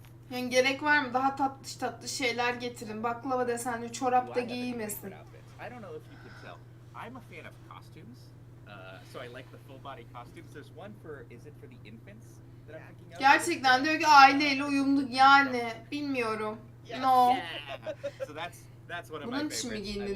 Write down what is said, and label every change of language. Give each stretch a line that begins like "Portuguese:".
Turkish: Yani gerek var mı? Daha tatlış tatlı şeyler getirin. Baklava desenli çorap da giymesin.
English: I'm a fan of costumes, so I like the full body costumes. There's one is it for the infants that I'm thinking of?
Turkish: Gerçekten diyor ki aileyle uyumlu yani bilmiyorum.
English: No. So that's one of my
Turkish: Bunun için mi giyindiniz